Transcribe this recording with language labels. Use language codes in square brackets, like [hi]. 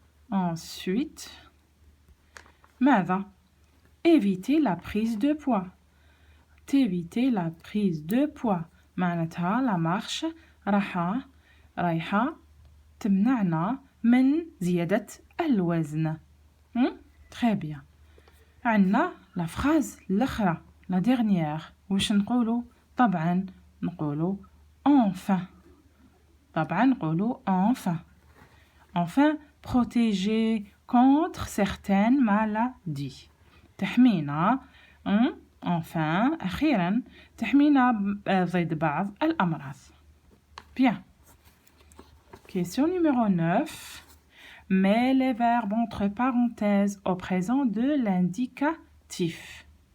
[fr] Ensuite [ar] ماذا؟ [fr] éviter la prise de poids. éviter la prise de poids [ar] معناتها لا مارش رايحة تمنعنا من زيادة الوزن. [fr] très bien. [ar] عندنا لا فراز الأخرى لا dernière واش نقولوا؟ طبعا نقولوا enfin. [fr] enfin protéger contre certaines maladies. [ar] تحمينا [fr] enfin [ar] أخيرا تحمينا ضد بعض الأمراض. [fr] Bien. Question numéro 9. Mets les verbes entre parenthèses au présent de l'indicatif.